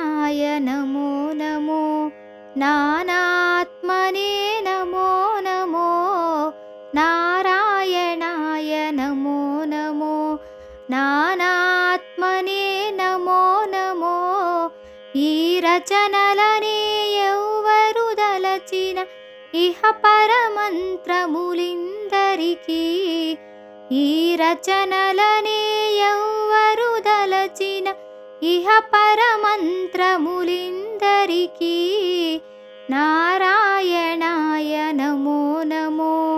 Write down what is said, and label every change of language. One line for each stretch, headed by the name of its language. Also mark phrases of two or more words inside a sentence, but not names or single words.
Sanskrit: नमो नमो नानात्मने नमो नमो नारायणाय नमो नमो नानात्मने नमो नमो
Telugu: ఈ రచనలనే ఎవ్వరు దలచిన ఇహ పరమంత్రములిందరికీ ఈ రచనలనే ఎవ్వరు దలచిన ఇహ పరమంత్రములిందరికీ
Sanskrit: నారాయణాయ నమో నమో